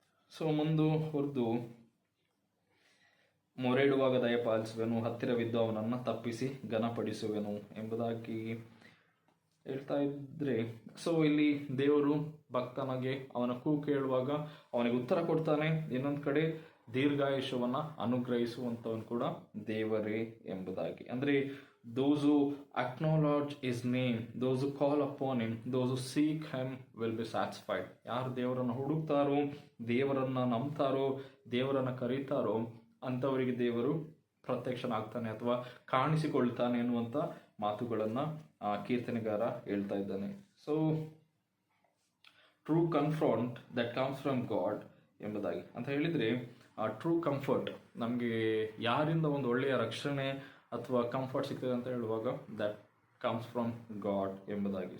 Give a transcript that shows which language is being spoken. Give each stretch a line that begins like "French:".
Kannada: So ಮುಂದುವರೆದು, ಮೊರೆಯಿಡುವಾಗ ದಯಪಾಲಿಸುವೆನು, ಹತ್ತಿರವಿದ್ದು ಅವನನ್ನು ತಪ್ಪಿಸಿ ಘನಪಡಿಸುವೆನು ಎಂಬುದಾಗಿ ಹೇಳ್ತಾ ಇದ್ರೆ, ಸೊ ಇಲ್ಲಿ ದೇವರು ಭಕ್ತನಿಗೆ ಅವನ ಕೂಗು ಕೇಳುವಾಗ ಅವನಿಗೆ ಉತ್ತರ ಕೊಡ್ತಾನೆ. ಇನ್ನೊಂದು ಕಡೆ ದೀರ್ಘಾಯುಷ್ಯವನ್ನು ಅನುಗ್ರಹಿಸುವಂಥವನು ಕೂಡ ದೇವರೇ ಎಂಬುದಾಗಿ.
English: ಅಂದರೆ those who acknowledge his name, those who call upon him, those who seek him will be satisfied.
Kannada: ಯಾರು ದೇವರನ್ನು ಹುಡುಕ್ತಾರೋ, ದೇವರನ್ನು ನಂಬ್ತಾರೋ, ದೇವರನ್ನು ಕರೀತಾರೋ ಅಂಥವರಿಗೆ ದೇವರು ಪ್ರತ್ಯಕ್ಷನಾಗ್ತಾನೆ ಅಥವಾ ಕಾಣಿಸಿಕೊಳ್ತಾನೆ ಎನ್ನುವಂಥ ಮಾತುಗಳನ್ನು ಕೀರ್ತನೆಗಾರ ಹೇಳ್ತಾ ಇದ್ದಾನೆ.
English: so true comfort that comes from God
Kannada: ಎಂಬುದಾಗಿ ಅಂತ ಹೇಳಿದರೆ, ಆ ಟ್ರೂ ಕಂಫರ್ಟ್ ನಮಗೆ ಯಾರಿಂದ ಒಂದು ಒಳ್ಳೆಯ ರಕ್ಷಣೆ ಅಥವಾ ಕಂಫರ್ಟ್ ಸಿಗ್ತದೆ ಅಂತ ಹೇಳುವಾಗ
English: that comes from God
Kannada: ಎಂಬುದಾಗಿ.